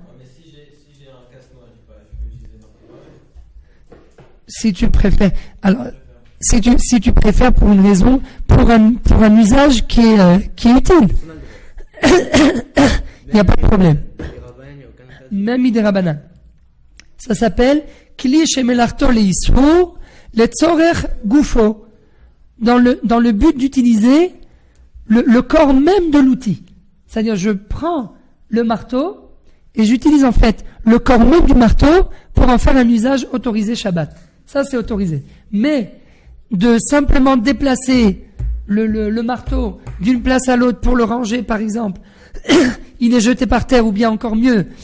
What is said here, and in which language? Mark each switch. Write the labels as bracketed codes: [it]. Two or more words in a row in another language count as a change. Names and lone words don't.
[fr] Mais si j'ai un casse-noix, je peux utiliser le marteau. Si tu préfères, alors si tu préfères pour une raison, pour un usage qui est utile, il n'y a pas de problème. [he] Même Midérabana. [fr] Ça s'appelle [he] כלי שמלאכתו לאיסור לצורך גופו, [fr] dans le but d'utiliser le corps même de l'outil. C'est-à-dire, je prends le marteau et j'utilise en fait le corps même du marteau pour en faire un usage autorisé Shabbat. Ça, c'est autorisé. Mais de simplement déplacer le marteau d'une place à l'autre pour le ranger, par exemple, il est jeté par terre, ou bien encore mieux,